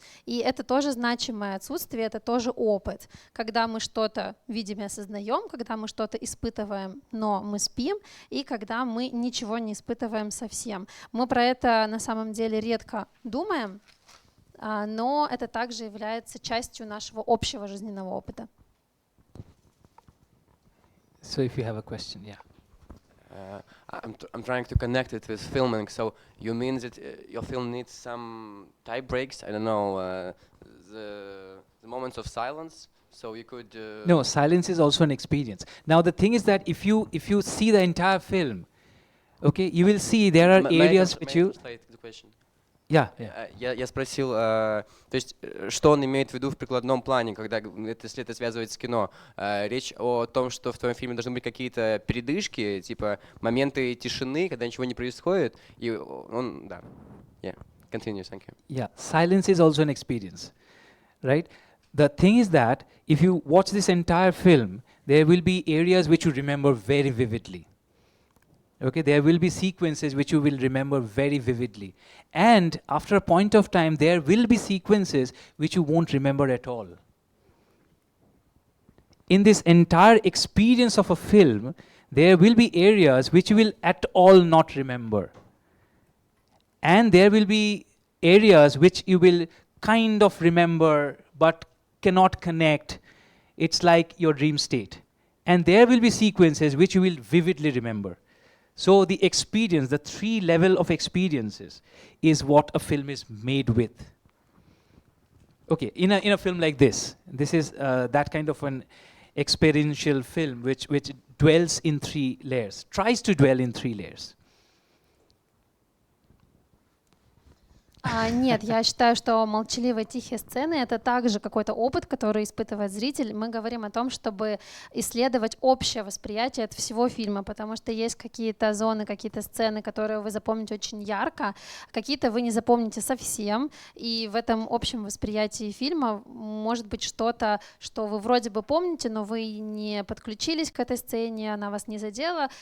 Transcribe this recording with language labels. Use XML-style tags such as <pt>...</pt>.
<ru>И это тоже значимое отсутствие, это тоже опыт, когда мы что-то видим и осознаем, когда мы что-то испытываем, но мы спим, и когда мы ничего не испытываем совсем. Мы про это на самом деле редко думаем, но это также является частью нашего общего жизненного опыта.</ru> <en>So if you have a question, yeah. I'm trying to connect it with filming. So you mean that your film needs some tie breaks? I don't know, the moments of silence. So you could. No, silence is also an experience. Now the thing is that if you see the entire film, okay, you will see there are areas which you. Yeah, yeah.</en> <ru>Я спросил, то есть, что он имеет в виду в прикладном плане, когда, если это связывает с кино. Речь о том, что в твоем фильме должны быть какие-то передышки, типа моменты тишины, когда ничего не происходит, и он, да.</ru> <en>Yeah, continue, thank you. Yeah, silence is also an experience, right? The thing is that if you watch this entire film, there will be areas which you remember very vividly. Okay, there will be sequences which you will remember very vividly. And after a point of time, there will be sequences which you won't remember at all. In this entire experience of a film, there will be areas which you will at all not remember. And there will be areas which you will kind of remember but cannot connect. It's like your dream state. And there will be sequences which you will vividly remember. So the experience, the three level of experiences is what a film is made with. Okay, in a film like this is that kind of an experiential film which dwells in three layers, tries to dwell in three layers.</en> <ru>Нет, я считаю, что молчаливые тихие сцены — это также какой-то опыт, который испытывает зритель. Мы говорим о том, чтобы исследовать общее восприятие от всего фильма, потому что есть какие-то зоны, какие-то сцены, которые вы запомните очень ярко, какие-то вы не запомните совсем, и в этом общем восприятии фильма может быть что-то, что вы вроде бы помните, но вы не подключились к этой сцене, она вас не задела.</ru>